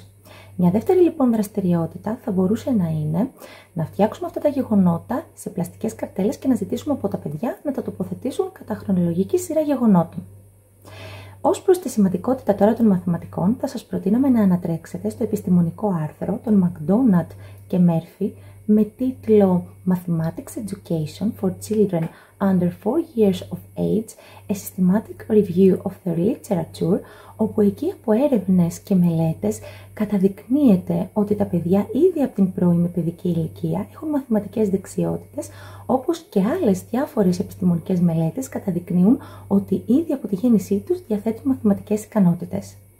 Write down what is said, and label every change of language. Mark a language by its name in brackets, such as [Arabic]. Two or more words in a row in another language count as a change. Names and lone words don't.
[Greek] Μια δεύτερη λοιπόν δραστηριότητα θα μπορούσε να είναι να φτιάξουμε αυτά τα γεγονότα σε πλαστικές καρτέλες και να ζητήσουμε από τα παιδιά να τα τοποθετήσουν κατά χρονολογική σειρά γεγονότων. Ως προς τη σημαντικότητα τώρα των μαθηματικών, θα σας προτείναμε να ανατρέξετε στο επιστημονικό άρθρο των Μακδόναλντ και Μέρφυ με τίτλο Mathematics Education for Children Under 4 Years of Age, a Systematic Review of the Literature, όπου εκεί από έρευνες και μελέτες καταδεικνύεται ότι τα παιδιά ήδη από την πρώιμη παιδική ηλικία έχουν μαθηματικές δεξιότητες, όπως και άλλες διάφορες επιστημονικές μελέτες καταδεικνύουν ότι ήδη από τη γέννησή τους διαθέτουν μαθηματικές ικανότητες.